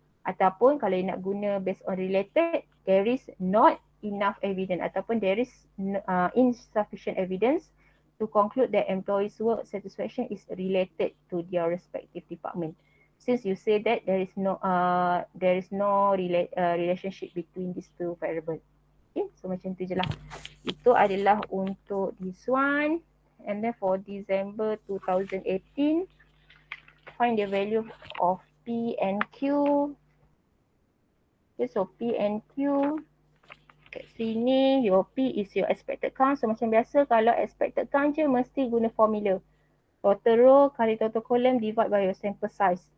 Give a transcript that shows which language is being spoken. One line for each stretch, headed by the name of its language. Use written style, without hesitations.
Malay: Ataupun kalau you nak guna
English: based on related, there is not enough evidence
Malay: ataupun
English: there is insufficient evidence to conclude that employees' work satisfaction is related to their respective department. Since you say that there is no relationship between these two variables.
Malay: Okay, so macam tu je lah. Itu adalah untuk this one.
English: And then for December 2018, find the value of P and Q. Okay, so P and Q.
Malay: Kat sini,
English: your P is your expected count. So
Malay: macam biasa, kalau
English: expected count
Malay: je, mesti guna
English: formula. Total row kali total column divide by your sample size.